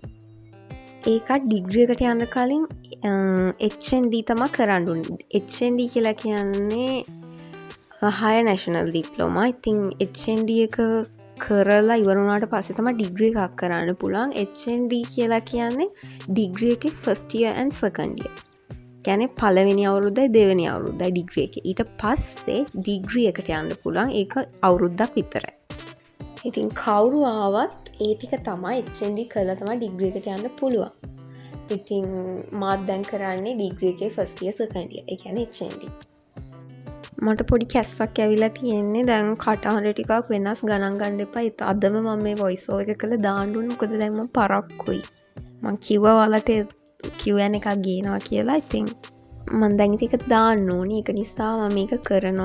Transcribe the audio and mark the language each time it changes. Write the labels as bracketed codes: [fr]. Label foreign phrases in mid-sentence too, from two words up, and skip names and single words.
[si] ඒකත් ඩිග්‍රී එකට යන්න කලින් HND තමා කරන්න ඕනේ. HND කියලා කියන්නේ [en] higher national diploma. [si] ඉතින් HND එක කරලා ඉවර වුණාට පස්සේ තමයි ඩිග්‍රී එකක් කරන්න පුළුවන්. HND කියලා කියන්නේ ඩිග්‍රී එකේ [en] first year and second year. [si] කියන්නේ පළවෙනි අවුරුද්දයි දෙවෙනි අවුරුද්දයි ඩිග්‍රී එකේ. ඊට පස්සේ ඩිග්‍රී එකට යන්න පුළුවන්. ඒක අවුරුද්දක් විතරයි. ඉතින් කවුරු ආවත් ඒ ටික තමයි HND කරලා තමයි ඩිග්‍රී එකට යන්න පුළුවන්. ඉතින් මාත් දැන් කරන්නේ ඩිග්‍රී එකේ [en] first year second year. [si] ඒ කියන්නේ HND. මට පොඩි කැස්සක් ඇවිල්ලා තියෙන්නේ. දැන් කටහඬ ටිකක් වෙනස් ගණන් ගන්න එපා. ඒත් අදම මම මේ [en] voice over [si] එක කළා දාන්න ඕනේ. මොකද දැන් මම පරක්කුයි. මං කිව්වා ඔයාලට Q&A එකක් ගේනවා කියලා. ඉතින් මම දැන් ඒක දාන්න ඕනේ. ඒක නිසා මම මේක කරනවා.